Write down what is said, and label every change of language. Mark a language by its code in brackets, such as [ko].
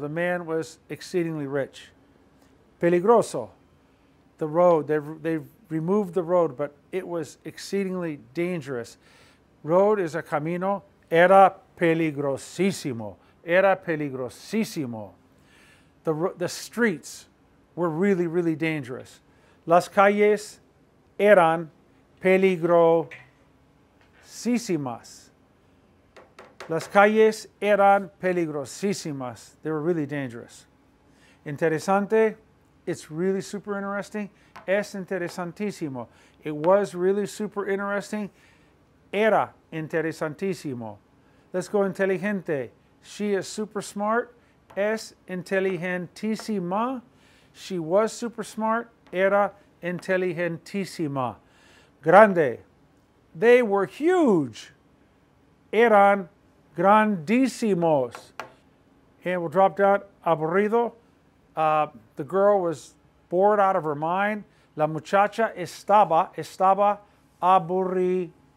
[en] The man was exceedingly rich. Peligroso. The road. They removed the road, but it was exceedingly dangerous. Road is a camino. [es] Era peligrosísimo. Era peligrosísimo. [en] The streets were really, really dangerous. [es] Las calles eran peligrosísimas. Las calles eran peligrosísimas. [en] They were really dangerous. Interesante, it's really super interesting. [es] Es interesantísimo. [en] It was really super interesting. [es] Era interesantísimo. [en] Let's go [es] inteligente. [en] She is super smart. [es] Es inteligentísima. [en] She was super smart. [es] Era inteligentísima. Grande. [en] They were huge. [es] Eran grandísimos. [en] And we'll drop down. [es] Aburrido. [en] The girl was bored out of her mind. [es] La muchacha estaba aburridísima.